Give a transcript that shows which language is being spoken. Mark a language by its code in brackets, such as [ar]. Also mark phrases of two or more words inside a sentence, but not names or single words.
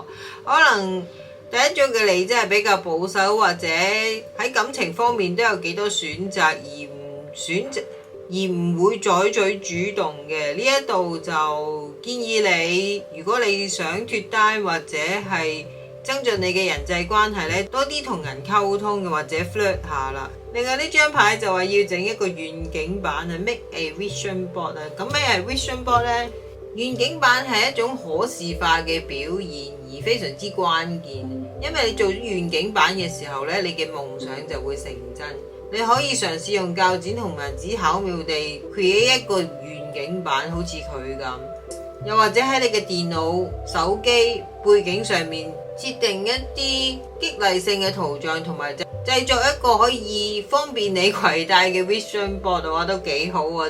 [yue] 可能第一組嘅你真係比較保守，或者喺感情方面都有幾多選擇，而唔會採取主動嘅。呢一度就建議你，如果你想脫單或者係增進你嘅人際關係咧，多啲同人溝通嘅，或者 flirt 下啦。另外呢張牌就話要整一個願景板啊 ， [en] make a vision board [yue] 啊。咁咩係 [en] vision board [yue] 咧？願景板係一種可視化嘅表現，而非常之關鍵。因為你做咗願景板嘅時候咧，你嘅夢想就會成真。你可以嘗試用鉸剪同埋紙巧妙地 create 一個願景板，好似佢咁。又或者喺你嘅電腦、手機、 背景上面設定一啲激勵性嘅圖像，同埋製作一個可以方便你攜帶嘅 [en] Vision Board [yue] 嘅話都幾好啊！